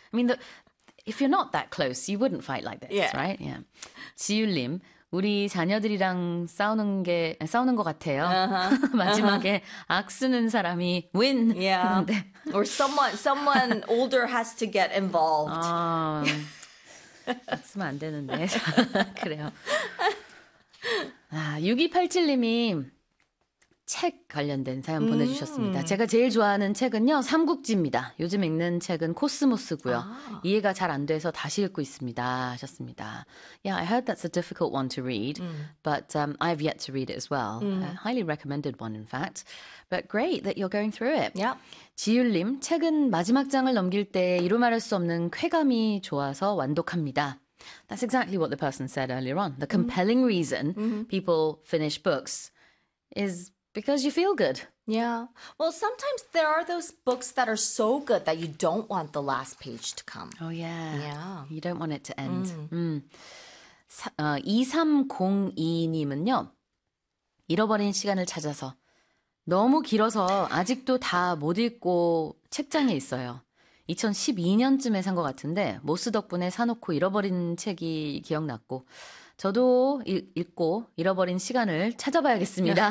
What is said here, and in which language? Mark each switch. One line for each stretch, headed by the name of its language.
English: I mean, if you're not that close, you wouldn't fight like this, right? Yeah.
Korean: 지율님, 우리 자녀들이랑 싸우는 것 같아요. 마지막에 악쓰는 사람이 win
English: Yeah.
Korean: 하는데.
English: Or someone older has to get involved.
Korean: 아, 악쓰면 안 되는데. 그래요. 아, 6287님이 책 관련된 사연 보내주셨습니다. 제가 제일 좋아하는 책은요, 삼국지입니다. 요즘 읽는 책은 코스모스고요. 이해가 잘안 돼서 다시 읽고 있습니다. 하셨습니다.
English: Yeah, I heard that's a difficult one to read, but I've yet to read it as well. A highly recommended one, in fact. But great that you're going through it. Yeah.
Korean: 지율님, 책은 마지막 장을 넘길 때 이루 말할 수 없는 쾌감이 좋아서 완독합니다.
English: That's exactly what the person said earlier on. The compelling reason people finish books is because you feel good. Yeah. Well, sometimes there are those books that are so good that you don't want the last page to come. Oh, yeah. Yeah. You don't want it to end.
Korean: 2302님은요, 잃어버린 시간을 찾아서 너무 길어서 아직도 다못 읽고 책장에 있어요. 2012년쯤에 산것 같은데, 모스 덕분에 사놓고 잃어버린 책이 기억났고, 저도 읽고 잃어버린 시간을 찾아봐야겠습니다.